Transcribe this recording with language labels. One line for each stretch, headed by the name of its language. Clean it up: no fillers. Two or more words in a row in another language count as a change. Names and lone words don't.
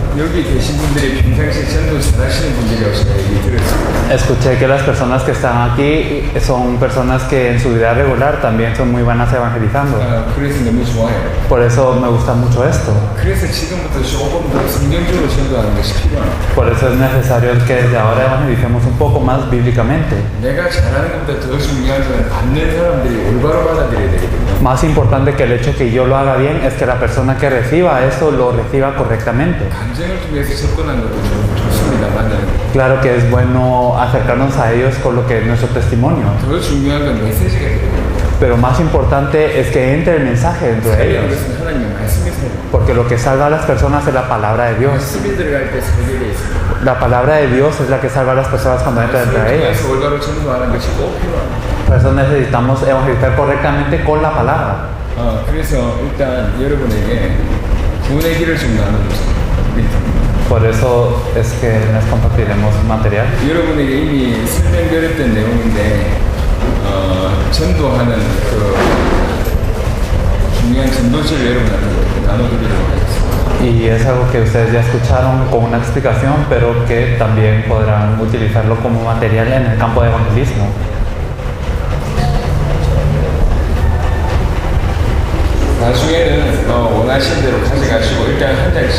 Korean: 여기 계신 분들이 평상시에 전도 잘하시는 분들이라고 제가 얘기 들었습니다.
Spanish: Escuché que las personas que están aquí son personas que en su vida regular también son muy buenas evangelizando.
Korean: 그래서 너무 좋아요.
Spanish: Por eso me gusta mucho esto.
Korean: 그래서 지금부터 조금 더 성경적으로 전도하는 것이 필요합니다.
Spanish: Por eso es necesario que desde ahora evangelicemos un poco más bíblicamente.
Korean: 내가 잘하는 것보다 더 중요한 건 받는 사람들이 올바로 받아들여야 되거든요.
Spanish: Más importante que el hecho que yo lo haga bien es que la persona que reciba eso lo reciba correctamente.
Korean: 감정을 통해서 접근하는 것도 좋습니다. 만나는 거.
Spanish: Claro que es bueno acercarnos a ellos con lo que es nuestro testimonio.
Korean: 더 중요한 건 메시지가 되거든요.
Spanish: Pero más importante es que entre el mensaje dentro de ellos.
Korean: 그것은 하나님의 말씀이세요.
Spanish: Porque lo que salva a las personas es la palabra de Dios.
Korean: 말씀이 들어갈 때 설계되어 있습니다.
Spanish: La palabra de Dios es la que salva a las personas cuando entra dentro de ellas.
Korean: 그래서 올바로 전도하는 것이 꼭 필요합니다.
Spanish: Por eso necesitamos evangelizar correctamente con la palabra.
Korean: 그래서 일단 여러분에게 구원의 길을 좀 나눠주세요.
Spanish: Por eso es que les compartiremos material.
Korean: 여러분에게 이미 설명드렸던 내용인데 전도하는 그 중요한 전도지를 여러분한테 나눠드리도록 하겠습니다.
Spanish: Y es algo que ustedes ya escucharon con una explicación, pero que también podrán utilizarlo como material en el campo de evangelismo.
Korean: 나중에는 원하시는 대로 가져가시고 일단 한 장씩.